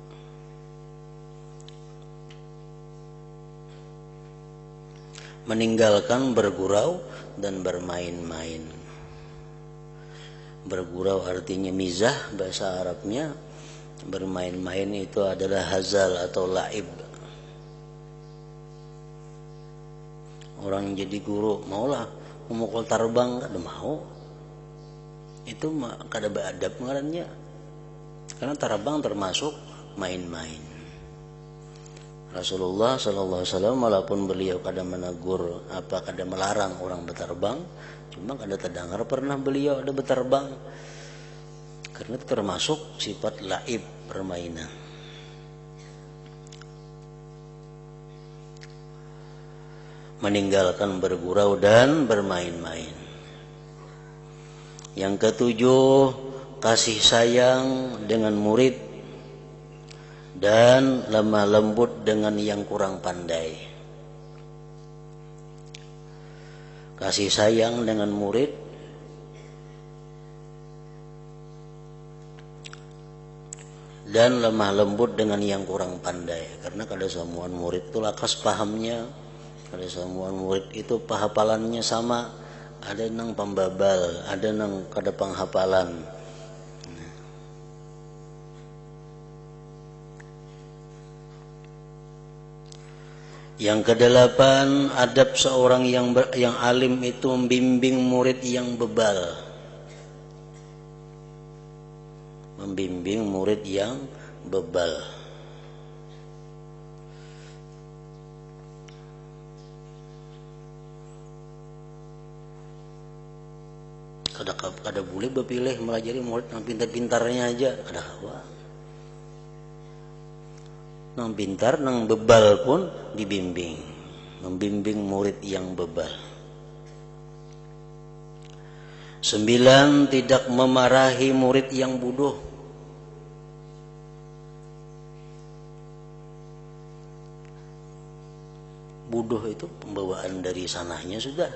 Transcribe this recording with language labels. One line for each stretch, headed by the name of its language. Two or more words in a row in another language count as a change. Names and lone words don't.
Indonesian: Meninggalkan bergurau dan bermain-main. Bergurau artinya mizah bahasa Arabnya, bermain-main itu adalah hazal atau laib.
Banjar: Orang jadi guru maulah memukul tarbang, kada mau. Itu kada beadab ngarannya.
Indonesian: Karena tarbang termasuk main-main. Rasulullah
Arabic: sallallahu alaihi wasallam
Indonesian: walaupun beliau kada menegur kada melarang orang bertarbang, cuma kada terdengar pernah beliau ada bertarbang. Karena itu termasuk sifat laib, permainan. Meninggalkan bergurau dan bermain-main. Yang ketujuh, kasih sayang dengan murid dan lemah lembut dengan yang kurang pandai. Kasih sayang dengan murid dan lemah lembut dengan yang kurang pandai.
Banjar: Karena kada semua murid itu lakas pahamnya, kada semua murid itu penghafalannya sama. Ada nang pembabal, ada nang kada penghafalan.
Indonesian: Yang kedelapan, adab seorang yang alim itu membimbing murid yang bebal. Membimbing murid yang bebal.
Banjar: Kada boleh berpilih melajari murid yang pintar-pintarnya aja, kada hawa. Nang pintar, nang bebal pun dibimbing.
Indonesian: Membimbing murid yang bebal. 9, tidak memarahi murid yang bodoh. Bodoh itu pembawaan dari sananya sudah.